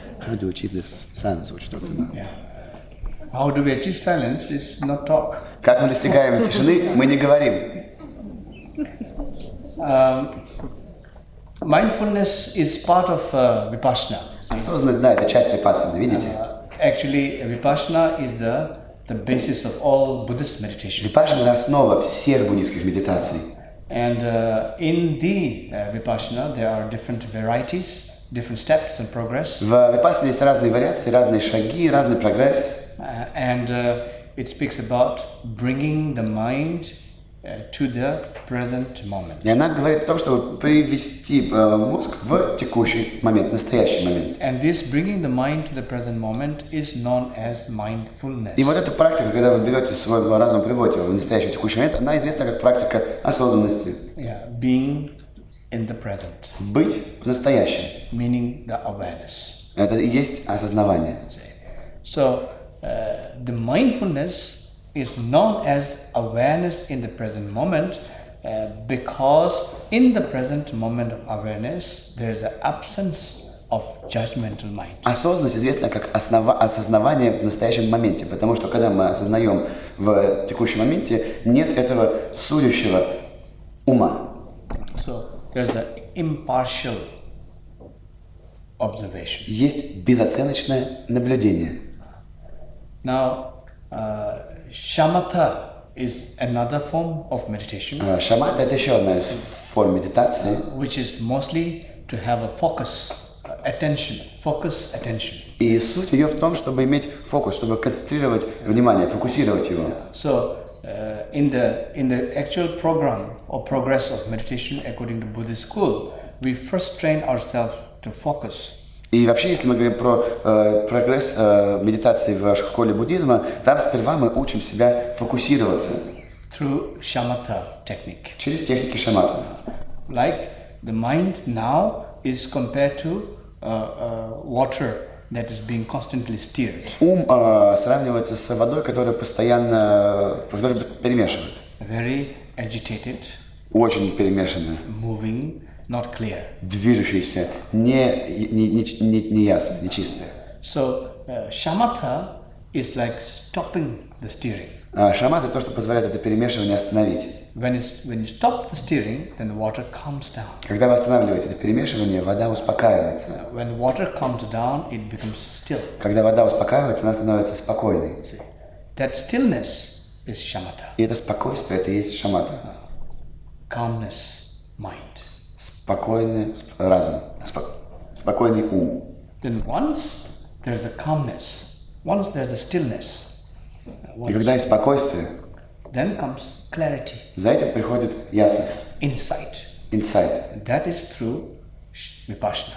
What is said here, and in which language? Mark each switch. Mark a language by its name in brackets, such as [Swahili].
[English] How do we achieve this silence, what you're talking about? Yeah. How do we achieve silence is not talk. [Russian] Как мы достигаем тишины, мы не говорим. [English] Mindfulness is part of Vipassana. [Russian] Осознанность, да, это часть випассаны, видите? [English] Actually, Vipassana is the basis of all Buddhist meditation. [Russian] Випассана — основа всех буддийских медитаций. [English] And in the Vipassana, there are different varieties, different steps and progress. [Russian] В випассане есть разные вариации, разные шаги, разный прогресс. [English] And it speaks about bringing the mind to the present moment. [Russian] И она говорит о том, чтобы привести мозг в текущий момент, настоящий момент. [English] And this bringing the mind to the present moment is known as mindfulness. [Russian] И вот эта практика, когда вы берете свой разум, приводите его в настоящий текущий момент, она известна как практика осознанности. [English] Yeah, being in the present, [Russian] Быть в настоящем. [English] meaning the awareness. [Russian] Это и есть осознавание. [English] So the mindfulness is known as awareness in the present moment because in the present moment of awareness there is an absence of judgmental mind. [Russian] Осознанность известна как осознавание в настоящем моменте, потому что когда мы осознаем в текущем моменте, нет этого судящего ума. [English] So there's an impartial observation. [Russian] Есть безоценочное наблюдение. [English] Now, shamatha is another form of meditation, [Russian] Шамата — это еще одна из форм медитации, [English] which is mostly to have a focus, attention. [Russian] и суть ее в том, чтобы иметь фокус, чтобы концентрировать внимание, фокусировать его. [English] So, in the actual program or progress of meditation according to Buddhist school, we first train ourselves to focus. [Russian] И вообще, если мы говорим про прогресс медитации в школе буддизма, там сперва мы учим себя фокусироваться [English] Through shamatha technique. [Russian] через техники шамата. [English] Like the mind now is compared to water that is being constantly steered. [Russian] Ум сравнивается с водой, которая постоянно перемешивает. [English] Very agitated, [Russian] Очень перемешанная, [English] moving, not clear. [Russian] движущаяся, неясная, нечистая. [English] So shamatha is like stopping the steering. [Russian] Шамат — это то, что позволяет это перемешивание остановить. [English] When you stop the steering, then the water calms down. [Russian] Когда вы останавливаете это перемешивание, вода успокаивается. [English] When the water calms down, it becomes still. [Russian] Когда вода успокаивается, она становится спокойной. [English] See, that stillness is shamatha. [Russian] И это спокойствие — это и есть шамата. [English] Calmness, mind. [Russian] Спокойный разум, спокойный ум. [English] Then once there's the calmness, once there's the stillness, [Russian] И когда есть спокойствие, [English] then comes clarity, [Russian] за этим приходит ясность, [English] insight. [Russian] инсайт. [English] That is through vipassana.